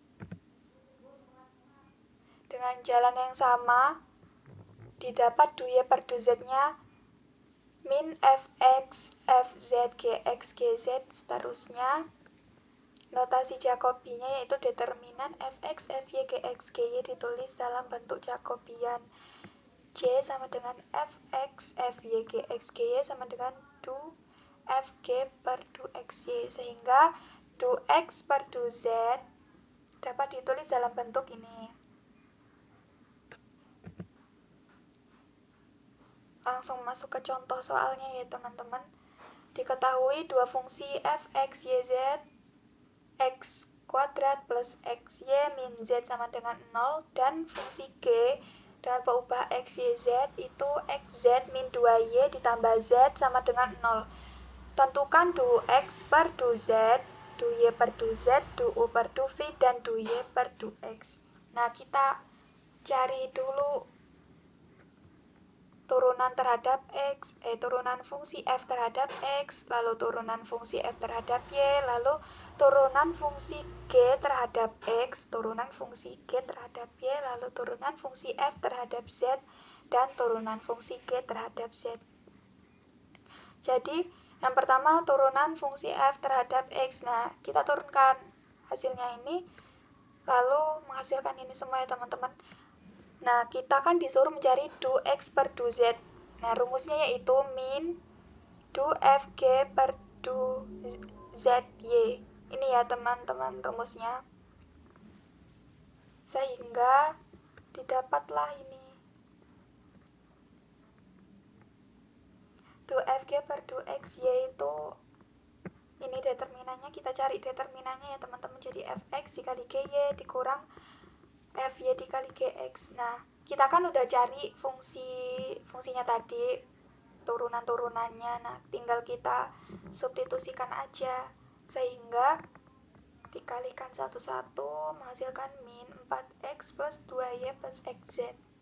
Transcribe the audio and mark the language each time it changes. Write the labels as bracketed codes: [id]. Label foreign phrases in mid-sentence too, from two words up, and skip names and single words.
[id] Dengan jalan yang sama, didapat dy per dz-nya min fx, fz, gx, gz, seterusnya. Notasi Jacobinya yaitu determinan fx, fy, gx, gy ditulis dalam bentuk Jacobian. J sama dengan fx, fy, gx, gy sama dengan du fg per du xy, sehingga du x per du z dapat ditulis dalam bentuk ini. Langsung masuk ke contoh soalnya ya teman-teman. Diketahui dua fungsi fx, yz, x kuadrat plus xy min z sama dengan 0, dan fungsi g dengan paubah x, y, z itu xz min 2y ditambah z sama dengan 0. Tentukan du x per du z, du y per du z, du u per du v, dan du y per du x. Nah, kita cari dulu turunan terhadap x, turunan fungsi f terhadap x, lalu turunan fungsi f terhadap y, lalu turunan fungsi g terhadap x, turunan fungsi g terhadap y, lalu turunan fungsi f terhadap z, dan turunan fungsi g terhadap z. Jadi, yang pertama turunan fungsi f terhadap x. Nah, kita turunkan hasilnya ini, lalu menghasilkan ini semua ya teman-teman. Nah, kita kan disuruh mencari du x per du z. Nah, rumusnya yaitu min du fg per du zy. Ini ya teman-teman rumusnya. Sehingga didapatlah ini. Du fg per du xy itu ini determinannya, kita cari determinannya ya teman-teman. Jadi fx dikali gy dikurang fy dikali gx. Nah, kita kan udah cari fungsinya tadi, turunan-turunannya. Nah, tinggal kita substitusikan aja, sehingga dikalikan satu-satu menghasilkan min 4x plus 2y plus xz.